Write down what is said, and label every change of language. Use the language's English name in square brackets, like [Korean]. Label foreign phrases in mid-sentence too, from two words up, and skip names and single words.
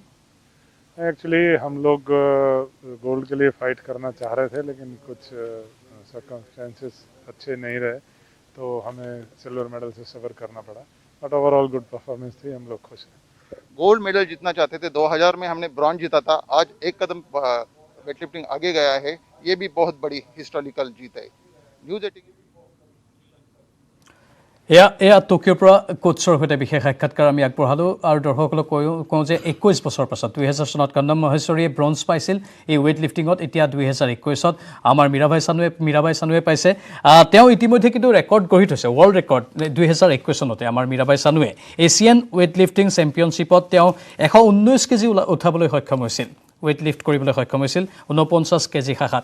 [Hindi] एक्चुअली हम लोग गोल्ड के लिए फाइट करना चाह रहे थे, लेकिन कुछ सर्कमस्टेंसेस अच्छे नहीं रहे, तो हमें [English] silver medal [Hindi] से सफ़र करना पड़ा। [English] but overall good performance [Hindi] थी, हम लोग खुश हैं। [English] gold medal [Hindi] जीतना चाहते थे, 2000 में हमने ब्रॉन्ज जीता था, आज एक कदम वेटलिफ्टिंग आगे गया है, ये भी बहुत बड़ी हिस्टोरिकल जीत है। न्यूज 18 [Assamese] এয়া টকিঅ'ৰ পৰা কোচৰ সৈতে বিশেষ সাক্ষাৎকাৰ আমি আগবঢ়ালোঁ আৰু দৰ্শকসকলক কওঁ যে 21 বছৰ পাছত 2000 চনত কন্দম মহেশ্বৰীয়ে ব্ৰঞ্জ পাইছিল এই [English] weight lifting. [Assamese] এতিয়া 2021ত আমাৰ মীৰাবাই চানুৱে পাইছে। তেওঁ ইতিমধ্যে কিন্তু ৰেকৰ্ড গঢ়ি থৈছে, [English] world record [Assamese] 2021 চনতে আমাৰ মীৰাবাই চানুৱে [English] Asian weight lifting championship [Assamese] তেওঁ 119 কেজি উঠাবলৈ সক্ষম হৈছিল, [English] weight lift [Assamese] কৰিবলৈ সক্ষম হৈছিল 49 কেজি শাখাত।